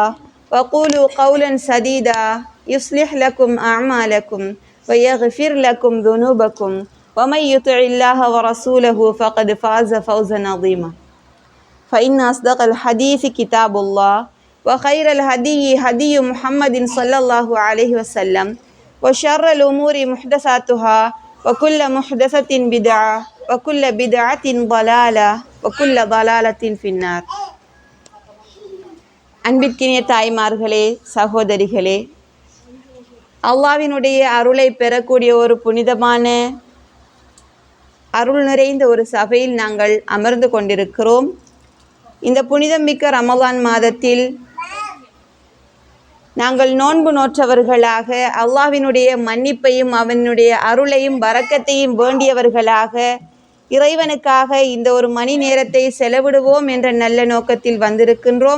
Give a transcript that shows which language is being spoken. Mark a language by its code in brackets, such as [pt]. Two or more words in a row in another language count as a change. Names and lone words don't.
[ar] وقولوا قولا سديدا يصلح لكم أعمالكم ويغفر لكم ذنوبكم ومن يطع الله ورسوله فقد فاز فوزا عظيما فإن أصدق الحديث كتاب الله وخير الهدي هدي محمد صلى الله عليه وسلم وشر الأمور محدثاتها وكل محدثة بدعة وكل بدعة ضلالة وكل ضلالة في النار. [ta] அன்பிற்கினிய தாய்மார்களே, சகோதரிகளே, அல்லாஹ்வினுடைய அருளை பெறக்கூடிய ஒரு புனிதமான அருள் நிறைந்த ஒரு சபையில் நாங்கள் அமர்ந்து கொண்டிருக்கிறோம். இந்த புனிதமிக்க ரமலான் மாதத்தில் நாங்கள் நோன்பு நோற்றவர்களாக, அல்லாஹ்வினுடைய மன்னிப்பையும் அவனுடைய அருளையும் பரக்கத்தையும் வேண்டியவர்களாக, இறைவனுக்காக இந்த ஒரு மணி நேரத்தை செலவிடுவோம் என்ற நல்ல நோக்கத்தில் வந்திருக்கின்றோம்.